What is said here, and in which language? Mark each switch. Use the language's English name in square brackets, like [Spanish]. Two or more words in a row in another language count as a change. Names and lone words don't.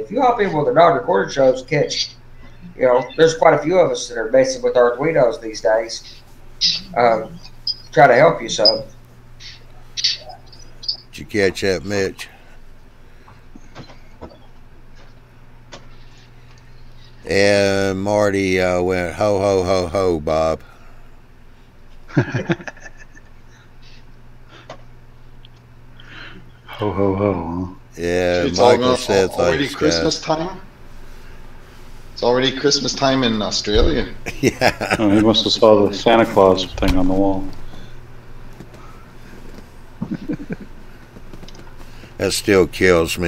[English] If you hop in one of the non-recorded shows, catch, there's quite a few of us that are messing with Arduinos these days. Try to help you some. Did you catch that, Mitch? And Marty went, ho, ho, ho, ho, Bob. Ho, ho, ho. Yeah, It's Michael said already thanks, Christmas time? It's already Christmas time in Australia. Yeah. Oh, he must have saw the Santa Claus thing on the wall. That still kills me.